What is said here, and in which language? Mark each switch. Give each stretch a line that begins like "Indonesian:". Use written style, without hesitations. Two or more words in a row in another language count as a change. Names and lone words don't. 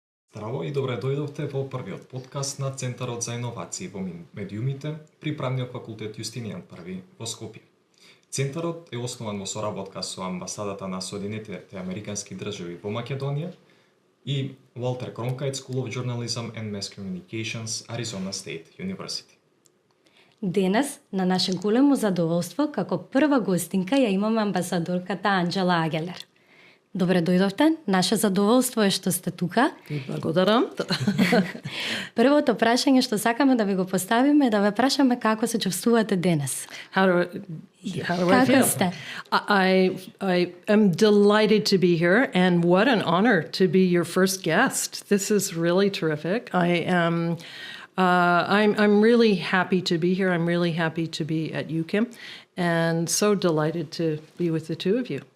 Macedonian: Здраво и добре дојдовте во првиот подкаст на Центарот за иновации во медиумите при Правниот факултет Иустинијан I во Скопје. Центарот е основан во соработка со Амбасадата на Соединетите Американски држави во Македонија и Walter Cronkite School of Journalism and Mass Communications, Arizona State University. Денес, на наше големо задоволство, како прва гостинка ја имаме амбасадорката Angela Ageler. Добре дојдовте. Наше задоволство е што сте тука. Благодарам. Првото прашање што сакаме да ви го поставиме е да ве прашаме како се чувствувате денес.
English: How do I feel?
Macedonian: Сте?
English: I am delighted to be here, and what an honor to be your first guest. This is really terrific. I'm really happy to be here. I'm really happy to be at UCAM, and so delighted to be with the two of you.